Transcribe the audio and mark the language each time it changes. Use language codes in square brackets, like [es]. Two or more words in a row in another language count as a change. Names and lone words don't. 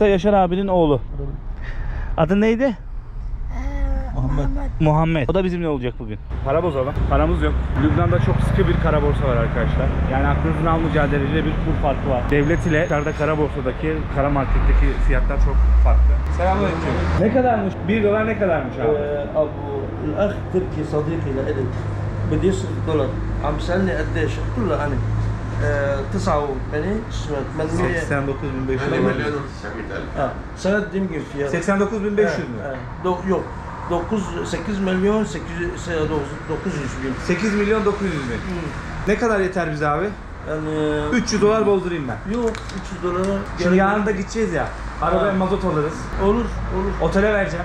[tr] Yaşar abinin oğlu. Adı neydi? Muhammed. O da bizimle olacak bugün. Para bozalım. Paramız yok. Lübnan'da çok sıkı bir kara borsa var arkadaşlar. Yani aklınızın almayacağı derecede bir kur farkı var. Devlet ile dışarıda kara borsadaki, kara marketteki fiyatlar çok farklı. Selamünaleyküm. Ne kadarmış? 1 dolar ne kadarmış abi? [ar] أبو الأخ تركي صديقي لإلي بده يصرف دولار عم بيسألني قديش قلت له أنا 89.500. سند يمكن فيها [tr] 89.500 mü? yok 8 milyon 900 bin. 8 milyon 900 bin. Ne kadar yeter bize abi? Yani 300 dolar bozdurayım ben. yok 300 dolara. Şimdi yarın da gideceğiz ya. Arabaya mazot alırız. Olur. Otele vereceğim.